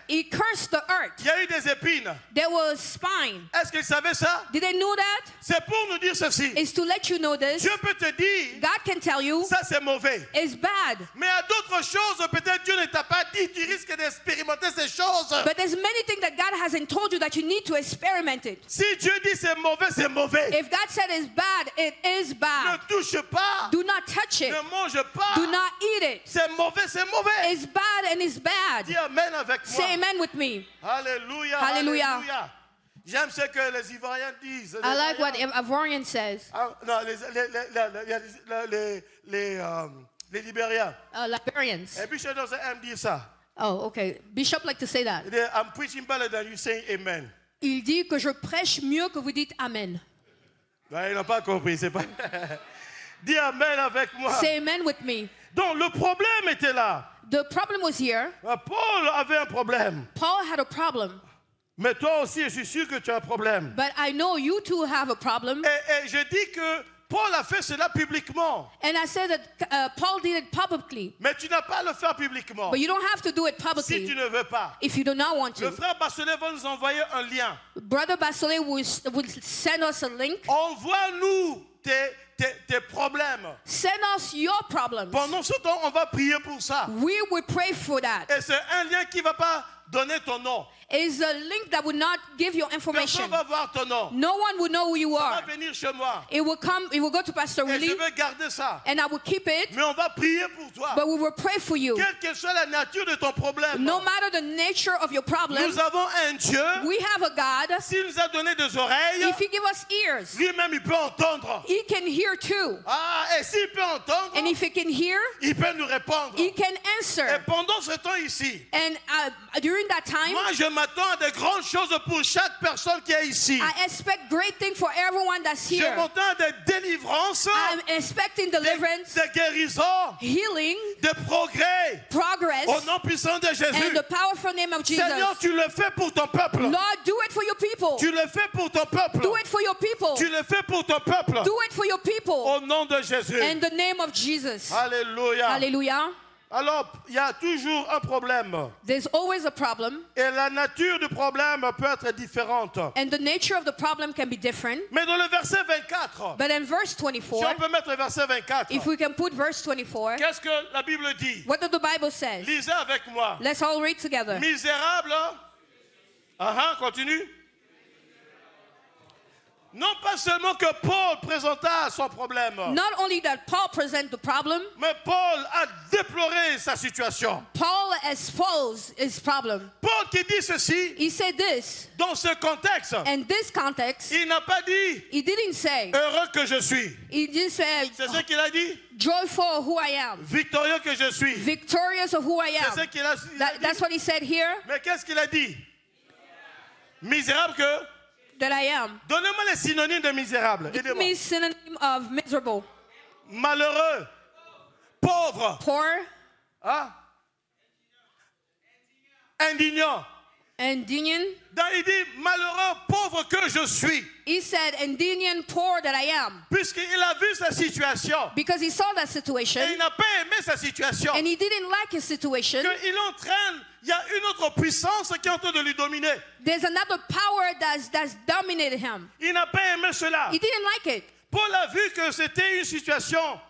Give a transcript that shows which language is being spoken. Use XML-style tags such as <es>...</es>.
<en>He cursed the earth.</en> <fr>Il y a eu des épines.</fr> <en>There was spine.</en> <fr>Est-ce qu'il savait ça?</fr> <en>Did they know that?</en> <fr>C'est pour nous dire ceci.</fr> <en>It's to let you know this.</en> <fr>Dieu peut te dire,</fr> <en>God can tell you</en> <fr>ça c'est mauvais.</fr> <en>it's bad.</en> <fr>Mais à d'autres choses, peut-être Dieu ne t'a pas dit, tu risques d'expérimenter ces choses.</fr> <en>But there's many things that God hasn't told you that you need to experiment it.</en> <fr>Si Dieu dit c'est mauvais, c'est mauvais.</fr> <en>If God said it's bad, it is</en> <fr>Ne</fr> <en>bad.</en> <fr>touche pas.</fr> <en>Do not touch it.</en> <fr>Ne mange pas.</fr> <en>Do not eat it.</en> <fr>C'est mauvais, c'est mauvais.</fr> <en>It's bad and it's bad.</en> <fr>Dis amen avec moi.</fr> <en>Say amen with me.</en> <fr>Alléluia.</fr> <en>Hallelujah.</en> <fr>Alléluia. J'aime ce que les Ivoiriens disent.</fr> <en>I like what Ivorian says.</en> <fr>Ah, non, les Libériens.</fr> <en>Liberians.</en> <fr>Et Bishop aime dire ça.</fr> <en>Oh, okay. Bishop like to say that.</en> <fr>Il dit,</fr> <en>I'm preaching better than you saying amen.</en> <fr>Il dit que je prêche mieux que vous dites amen. Ben, il n'a pas compris, c'est pas. Dis amen avec moi.</fr> <en>Say amen with me.</en> <fr>Donc le problème était là.</fr> <en>The problem was here.</en> <fr>Paul avait un problème.</fr> <en>Paul had a problem.</en> <fr>Mais toi aussi, je suis sûr que tu as un problème.</fr> <en>But I know you too have a problem.</en> <fr>Et je dis que Paul a fait cela publiquement.</fr> <en>And I said that Paul did it publicly.</en> <fr>Mais tu n'as pas à le faire publiquement.</fr> <en>But you don't have to do it</en> <fr>Si</fr> <en>publicly</en> <fr>tu ne veux pas.</fr> <en>if you do not want</en> <fr>Le</fr> <en>to.</en> <fr>frère Basselet va nous envoyer un lien.</fr> <en>Brother Basile will send us a link.</en> <fr>Envoie-nous tes problèmes.</fr> <en>Send us your problems.</en> <fr>Pendant ce temps, on va prier pour ça.</fr> <en>We will pray for that.</en> <fr>Et c'est un lien qui ne va pas donner ton nom.</fr> <en>It's a link that will not give you information.</en> <fr>Personne va voir ton nom.</fr> <en>No one will know who you</en> <fr>Ça</fr> <en>are.</en> <fr>va venir chez moi.</fr> <en>It will go to Pastor</en> <fr>Et je</fr> <en>Willie,</en> <fr>vais garder ça.</fr> <en>and I will keep it,</en> <fr>Mais on va prier pour toi.</fr> <en>but we will pray for you.</en> <fr>Quelle que soit la nature de ton problème.</fr> <en>No matter the nature of your problem,</en> <fr>Nous avons un Dieu.</fr> <en>we have a God.</en> <fr>S'il nous a donné des oreilles,</fr> <en>If He give us ears,</en> <fr>lui-même il peut entendre.</fr> <en>He can hear too.</en> <fr>Ah, et s'il peut entendre,</fr> <en>And if He can hear,</en> <fr>il peut nous répondre.</fr> <en>He can</en> <fr>Et</fr> <en>answer.</en> <fr>pendant ce temps ici,</fr> <en>And during that time,</en> <fr>moi je m'attends à des grandes choses pour chaque personne qui est ici.</fr> <en>I expect great things for everyone that's</en> <fr>Je</fr> <en>here.</en> <fr>m'attends à des délivrances,</fr> <en>I'm expecting deliverance,</en> <fr>des guérisons,</fr> <en>healing,</en> <fr>des progrès.</fr> <en>progress,</en> <fr>Au nom puissant de</fr> <en>and</en> <fr>Jésus.</fr> <en>the powerful name of Jesus.</en> <fr>Seigneur, tu le fais pour ton peuple.</fr> <en>Lord, do it for your people.</en> <fr>Tu le fais pour ton peuple.</fr> <en>Do it for your people.</en> <fr>Tu le fais pour ton peuple.</fr> <en>Do it for your people.</en> <fr>Au nom de Jésus.</fr> <en>In the name of Jesus.</en> <fr>Alléluia.</fr> <en>Hallelujah.</en> <fr>Alors, il y a toujours un problème.</fr> <en>There's always a problem,</en> <fr>Et la nature du problème peut être différente.</fr> <en>and the nature of the problem can be different.</en> <fr>Mais dans le verset 24,</fr> <en>But in verse</en> <fr>si</fr> <en>24,</en> <fr>on peut mettre le verset 24,</fr> <en>if we can put verse 24,</en> <fr>qu'est-ce que la Bible dit?</fr> <en>what does the Bible say?</en> <fr>Lisez avec moi.</fr> <en>Let's all read together.</en> <fr>Misérable. Continue. Non pas seulement que Paul présenta son problème,</fr> <en>Not only that Paul present the problem,</en> <fr>mais Paul a déploré sa situation.</fr> <en>Paul exposed his problem.</en> <fr>Paul qui dit ceci,</fr> <en>He said this,</en> <fr>dans ce contexte,</fr> <en>in this context,</en> <fr>il n'a pas dit</fr> <en>he didn't say,</en> <fr>heureux que je suis.</fr> <en>he didn't say,</en> <fr>C'est ce qu'il a dit.</fr> <en>joyful who I am,</en> <fr>Victorieux que je suis.</fr> <en>victorious of who I</en> <fr>C'est ce</fr> <en>am.</en> <fr>qu'il a dit.</fr> <en>That's what he said here,</en> <fr>Mais qu'est-ce qu'il a dit? Misérable que?</fr> <en>that I am.</en> <fr>Donnez-moi les synonymes de misérable.</fr> <en>Give</en> <fr>Aidez-moi.</fr> <en>me synonym of miserable,</en> <fr>Malheureux. Pauvre.</fr> <en>poor,</en> <fr>Hein?</fr> <en>Indignant. indignant.</en> <fr>Il dit malheureux, pauvre que je suis.</fr> <en>He said, indignant, poor that I am.</en> <fr>Puisqu'il a vu sa situation.</fr> <en>Because he saw that</en> <fr>Et</fr> <en>situation,</en> <fr>il n'a pas aimé sa situation.</fr> <en>and he didn't like his situation.</en> <fr>Il entraîne, il y a une autre puissance qui est en train de lui dominer.</fr> <en>There's another power that's dominated him.</en> <fr>Il n'a pas aimé cela.</fr> <en>He didn't like it.</en> <fr>Paul a vu que c'était une situation</fr>